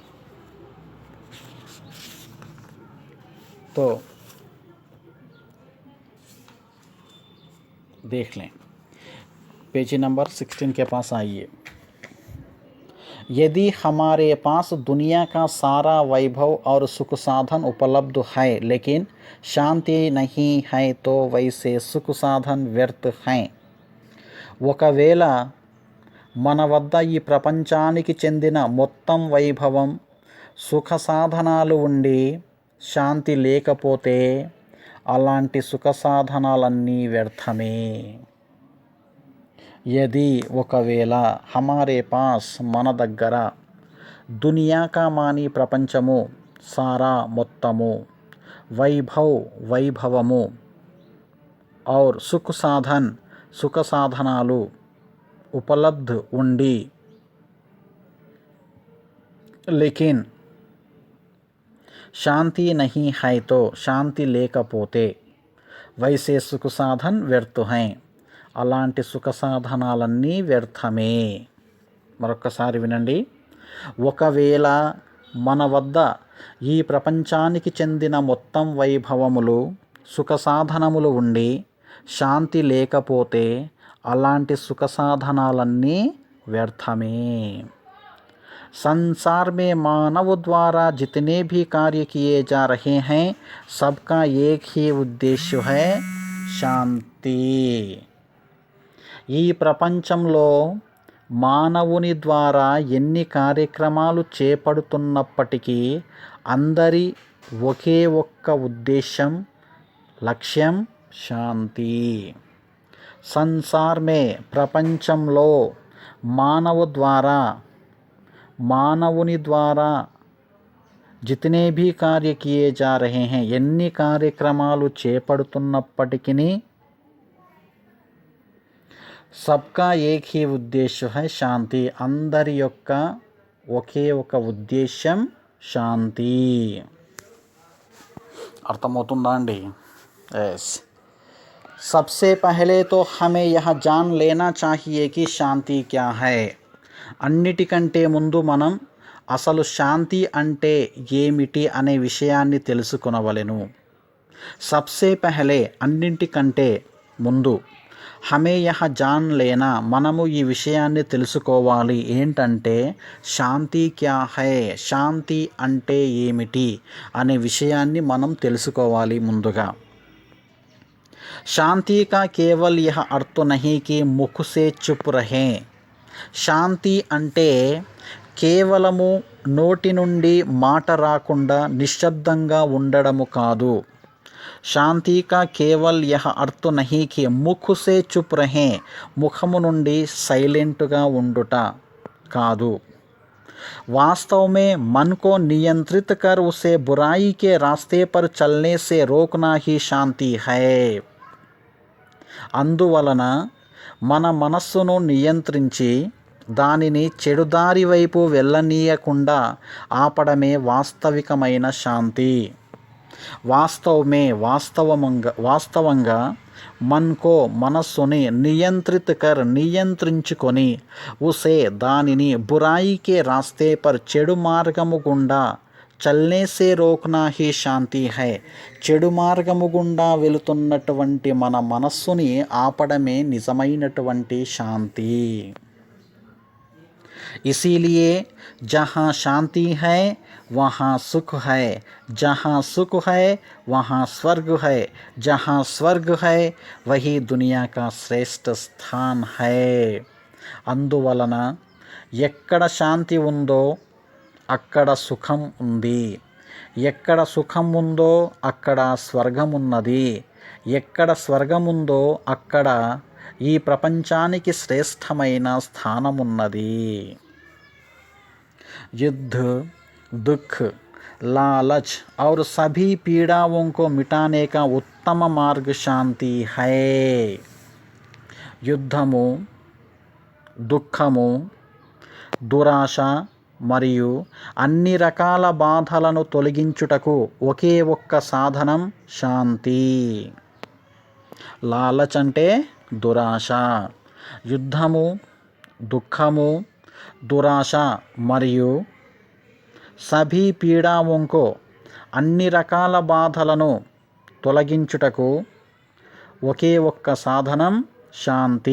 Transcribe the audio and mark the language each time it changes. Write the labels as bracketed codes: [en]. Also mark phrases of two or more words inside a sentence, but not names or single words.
[hi] तो देख लें, पेज नंबर 16 के पास आइए। यदि हमारे पास दुनिया का सारा वैभव और सुख साधन उपलब्ध है, लेकिन शांति नहीं है, तो वैसे सुख साधन व्यर्थ हैं। [te] ఒకవేళ మన వద్ద ఈ ప్రపంచానికి చెందిన మొత్తం వైభవం, సుఖ సాధనాలు ఉండి శాంతి లేకపోతే అలాంటి సుఖ సాధనాలన్నీ వ్యర్థమే। [hi] यदि ఒకవేళ हमारे पास [te] మన దగ్గర [hi] दुनिया का मानी ప్రపంచము, सारा మొత్తము, వైభవము और सुख साधनाలు उपलब्ध ఉండి, लेकिन शांति नहीं है, तो [te] शांति లేకపోతే [hi] वैसे सुख साधन व्यर्थ हैं, [te] అలాంటి సుఖ సాధనాలన్నీ వ్యర్థమే। మరొక్కసారి వినండి। ఒకవేళ మన వద్ద ఈ ప్రపంచానికి చెందిన మొత్తం వైభవములు, సుఖ సాధనములు ఉండి శాంతి లేకపోతే అలాంటి సుఖ సాధనాలన్నీ వ్యర్థమే। [hi] संसार में मानव द्वारा जितने भी कार्य किए जा रहे हैं, सबका एक ही उद्देश्य है, शांति। [te] ఈ ప్రపంచంలో మానవుని ద్వారా ఎన్ని కార్యక్రమాలు చేపడుతున్నప్పటికీ అందరి ఒకే ఒక్క ఉద్దేశం, లక్ష్యం శాంతి। [hi] संसार में [te] ప్రపంచంలో మానవుని ద్వారా [hi] जितने भी कार्य किए जा रहे हैं, [te] ఎన్ని కార్యక్రమాలు చేపడుతున్నప్పటికీ [hi] सबका एक ही उद्देश्य है, शांति। [te] అందరి యొక్క ఒకే ఒక ఉద్దేశం శాంతి। అర్థమవుతుందా అండి? ఎస్। [hi] सबसे पहले तो हमें यह जान लेना चाहिए कि शांति क्या है। [te] అన్నిటికంటే ముందు మనం అసలు శాంతి అంటే ఏమిటి అనే విషయాన్ని తెలుసుకొనవలెను। [hi] सबसे पहले [te] అన్నింటికంటే ముందు [hi] हमें यह जान लेना, [te] మనము ఈ విషయాన్ని తెలుసుకోవాలి। ఏంటంటే [hi] शांति क्या है, [te] శాంతి అంటే ఏమిటి అనే విషయాన్ని మనం తెలుసుకోవాలి ముందుగా। [hi] शांति का केवल यह अर्थ नहीं कि मुख से चुप रहे। [te] శాంతి అంటే కేవలము నోటి నుండి మాట రాకుండా నిశ్శబ్దంగా ఉండడము కాదు। [hi] శాంతి का केवल यह अर्थ नहीं कि मुख से चुप रहें, [te] ముఖము నుండి సైలెంట్గా ఉండుట కాదు. [hi] वास्तव में मन को नियंत्रित कर उसे बुराई के रास्ते पर चलने से रोकना ही शांति है. [te] అందువలన మన మనస్సును నియంత్రించి దానిని చెడుదారి వైపు వెళ్ళనీయకుండా ఆపడమే వాస్తవికమైన శాంతి. [hi] వాస్తవంగా మన్కో [te] మనస్సుని నియంత్రించుకొని [hi] ఉసే దానిని बुराई के रास्ते पर [te] చెడు మార్గము గుండా [hi] चलने से रोकना ही शांति है. [te] చెడు మార్గము గుండా వెళుతున్నటువంటి మన మనస్సుని ఆపడమే నిజమైనటువంటి శాంతి. [hi] इसीलिए जहाँ शांति है वहाँ सुख है, जहाँ सुख है वहाँ स्वर्ग है, जहाँ स्वर्ग है वही दुनिया का श्रेष्ठ स्थान है. [te] అందువలన ఎక్కడ శాంతి ఉందో అక్కడ సుఖం ఉంది, ఎక్కడ సుఖం ఉందో అక్కడ స్వర్గం ఉన్నది, ఎక్కడ స్వర్గం ఉందో అక్కడ ఈ ప్రపంచానికి శ్రేష్టమైన స్థానమున్నది. [hi] युद्ध, दुख, लालच और सभी पीड़ाओं को मिटाने का उत्तम मार्ग शांति है. [te] యుద్ధము, దుఃఖము, దురాశ మరియు అన్ని రకాల బాధలను తొలగించుటకు ఒకే ఒక్క సాధనం శాంతి. లాలచ్ అంటే దురాశ, యుద్ధము, దుఃఖము, దురాశ మరియు [hi] सभी पीड़ाओं को [te] అన్ని రకాల బాధలను తొలగించుటకు ఒకే ఒక్క సాధనం శాంతి.